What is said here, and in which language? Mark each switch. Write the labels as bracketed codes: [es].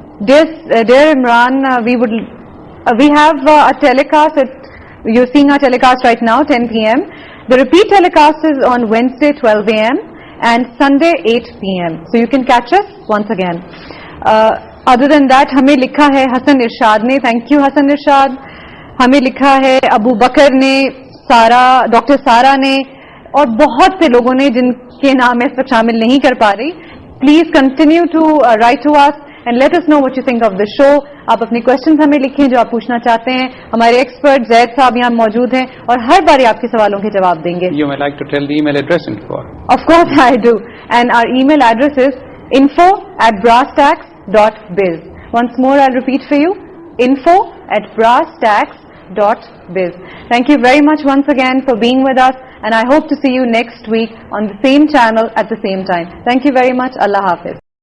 [en] Dear Imran, we have a telecast. You're seeing our telecast right now, 10 p.m. The repeat telecast is on Wednesday 12 a.m. and Sunday 8 p.m. So you can catch us once again. Other than that, [ur] ہمیں لکھا ہے حسن ارشاد نے. [en] thank you [ur] حسن ارشاد. ہمیں لکھا ہے ابو بکر نے, doctor سارا نے اور بہت سے لوگوں نے جن کے نام اس وقت شامل نہیں کر پا رہی. [en] Please continue to write to us and let us know what you think of the show. [ur] آپ اپنی کوشچنز ہمیں لکھیں جو آپ پوچھنا چاہتے ہیں. ہمارے ایکسپرٹ زید صاحب یہاں موجود ہیں اور ہر باری آپ کے سوالوں کے جواب دیں گے. [en] You may like to tell the email address info. Of course I do. And our email address is info@brasstacks.biz. Once more I'll repeat for you, info@brasstacks.biz. Thank you very much once again for being with us, and I hope to see you next week on the same channel at the same time. Thank you very much. Allah Hafiz.